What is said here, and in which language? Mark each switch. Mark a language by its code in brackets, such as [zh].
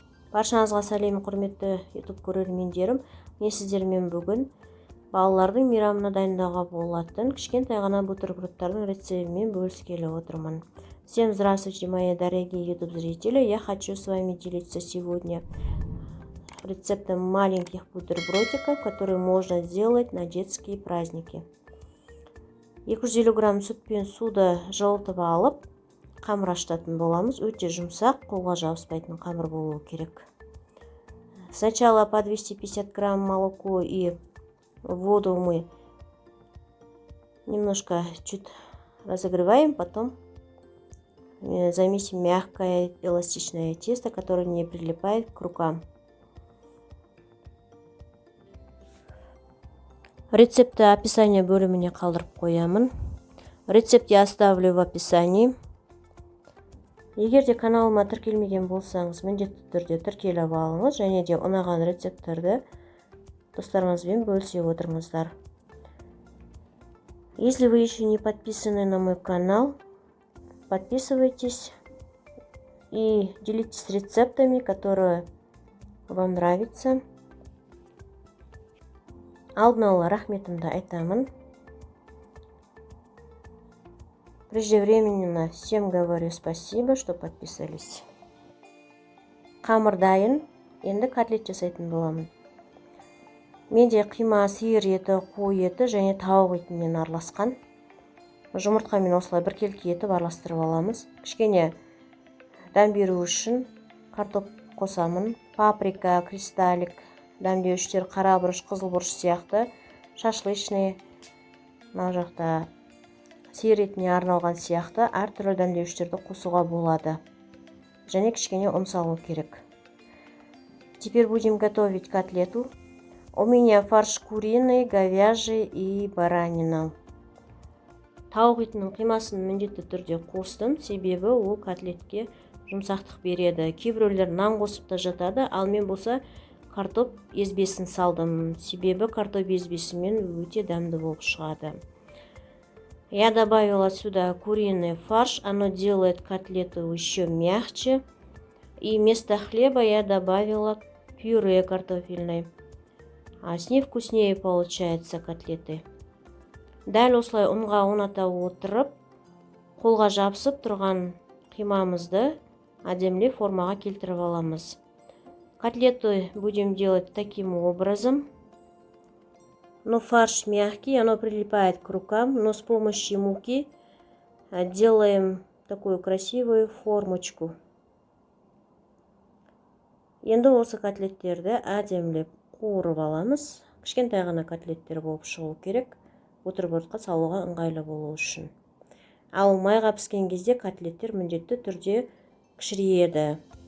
[kk] Баршаңызға сәлем, құрметті YouTube көрермендерім. Мен сіздермен бүгін балалардың мейрамына дайындауға болатын кішкентай ғана бутербродтардың рецептімен бөліскелі отырмын. [ru] Всем здравствуйте, мои дорогие YouTube зрители. Я хочу с вами делиться сегодня рецептом маленьких бутербродиков, которые можно сделать на детские праздники. [kk] 250 грамм сүт пен суды жылытып алып, қамыр ашытатын боламыз. Өте жұмсақ, қолға жабыспайтын қамыр болуы керек. [ru] Сначала по 250 грамм молоко и воду мы немножко чуть разогреваем, потом замесим мягкое эластичное тесто, которое не прилипает к рукам. [kk] Рецепті описание бөліміне қалдырып қоямын. [ru] Рецепт я оставлю в описании. [kk] Егер де каналыма тіркелмеген болсаңыз, міндетті түрде тіркеліп алыңыз, және де ұнаған рецепттерді достарыңызбен бөлісе отырыңыздар. [ru] Если вы еще не подписаны на мой канал, подписывайтесь и делитесь рецептами, которые вам нравятся. [kk] Алдын ала рахметімді айтамын. [ru] Преждевременно всем говорю спасибо, что подписались. [kk] Қамыр дайын, енді котлет жасайтын боламын. Менде қима, сиыр еті, қой еті және тауық етінен араласқан. Жұмыртқамен осылай біркелкі етіп араластырып аламыз. Кішкене дәм беру үшін картоп қосамын. Паприка, кристаллик, дәмдеуіштер, қара бұрыш, қызыл бұрыш сияқты шашлычный, мына жақта сиыр етіне арналған сияқты әртүрлі дәмдеуіштерді қосуға болады. Және кішкене ұн салу керек. [ru] Теперь будем готовить котлету. У меня фарш куриный, говяжий и баранина. [kk] Тауық етінің қимасын міндетті түрде қостым, себебі ол котлетке жұмсақтық береді. Кейбіреулер нан қосып та жатады, ал мен болса картоп езбесін салдым, себебі картоп езбесімен өте дәмді болып шығады. [ru] Я добавила сюда куриный фарш, оно делает котлету еще мягче. И вместо хлеба я добавила пюре картофельное. С ней вкуснее получаются котлеты. [kk] Дәл осылай ұнға ұната отырып, қолға жабысып тұрған қимамызды әдемілеп формаға келтіріп аламыз. [ru] Котлеты будем делать таким образом. Но фарш мягкий, оно прилипает к рукам, но с помощью муки делаем такую красивую формочку. [kk] Енді осы котлеттерді әдемілеп қуырып аламыз. Кішкентай ғана котлеттер болып шығу керек, бутербродқа салуға ыңғайлы болу үшін. Ал майға піскен кезде котлеттер міндетті түрде кішірейеді.